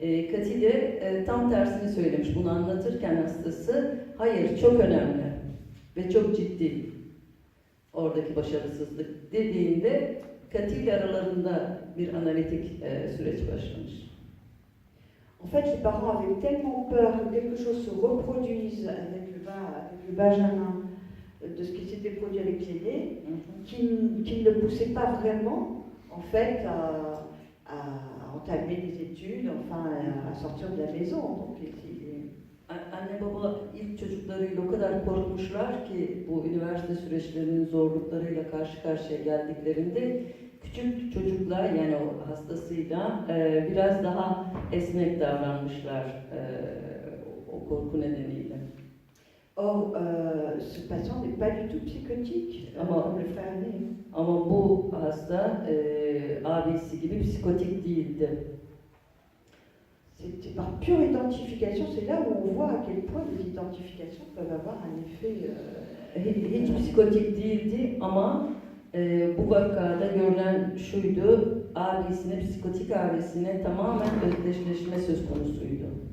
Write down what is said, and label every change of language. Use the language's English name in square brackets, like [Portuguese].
[Turkish] Kati de tam tersini söylemiş. Bunu anlatırken hastası, hayır çok önemli ve çok ciddi oradaki başarısızlık dediğinde Kati ile aralarında bir analitik süreç başlamış. [French] En fait, les parents avaient tellement peur que quelque chose se reproduise avec le Benjamin de ce qui s'était produit avec l'aîné, qu'ils ne poussaient pas vraiment, en fait, à entamer des études, enfin, à sortir de la maison. Donc, [Turkish] Anne baba ilk çocuklarıyla o kadar korkmuşlar ki bu üniversite süreçlerinin zorluklarıyla karşı karşıya geldiklerinde küçük çocuklar yani o hastasıyla biraz daha esnek davranmışlar o korku nedeniyle. [French] Or, ce patient n'est pas du tout psychotique, comme le frère aîné. [Turkish] Ama bu hasta abisi gibi psikotik değildi. [French] C'est par pure identification, c'est là où on voit à quel point les identifications peuvent avoir un effet. [Turkish] Hiç psikotik değildi ama bu vakada görülen şuydu, abisine, psikotik abisine tamamen özdeşleşme söz konusuydu.